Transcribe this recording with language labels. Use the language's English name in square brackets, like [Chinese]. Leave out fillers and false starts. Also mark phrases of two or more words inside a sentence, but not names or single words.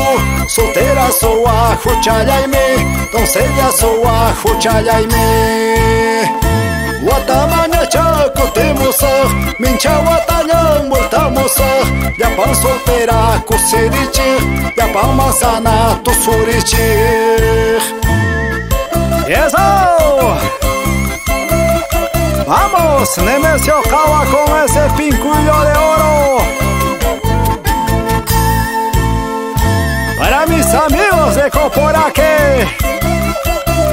[Quechua] Soltera suwa huchallaymi, doncella suwa huchallaymi. Watamañacha kutimusaq, mincha watañan multamusaq. Llapan soltera kusirichiq, llapan manzana tusurichiq. [Spanish] ¡Eso! ¡Vamos! Nemesio Cava con ese pincullo de oro. Para mis amigos de Coporaque.